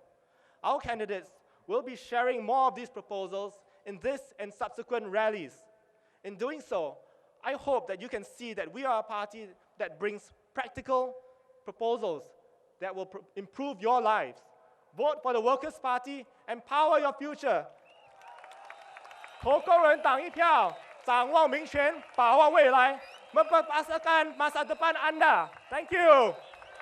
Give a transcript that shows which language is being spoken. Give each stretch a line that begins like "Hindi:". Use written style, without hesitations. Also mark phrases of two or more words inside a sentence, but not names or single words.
English: Our candidates will be sharing more of these proposals in this and subsequent rallies. In doing so, I hope that you can see that we are a party that brings practical proposals that will improve your lives. Vote for the Workers' Party, empower your future.
Chinese: 投工人党一票，掌握民权，把握未来，
Malay: membebaskan masa depan Anda.
English: Thank you.